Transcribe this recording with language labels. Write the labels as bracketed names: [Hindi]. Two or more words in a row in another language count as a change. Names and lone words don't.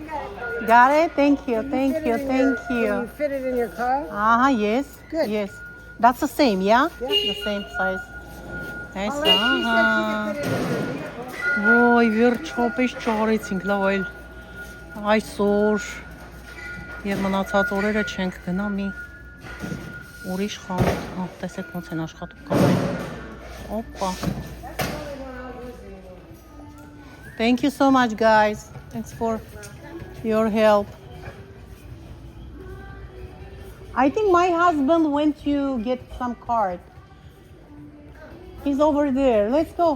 [English] Got it? Thank you, thank you, thank you. You fit it in your car? Yes. Good. Yes. That's the same, yeah? Yeah. The same size. Այս Unless she said [Armenian] ահա։ [English] she could fit it in her vehicle. [Armenian] Ոյ, վերջապես ճարեցինք, լավ այլ այսօր եւ մնացած օրերը չենք գնա մի ուրիշ խանութ։ Հա, տեսեք ոնց են աշխատում կամայն։ Օպա։ [English] Thank you so much, guys. Thanks for your help. I think my husband went to get some card. He's over there. Let's go.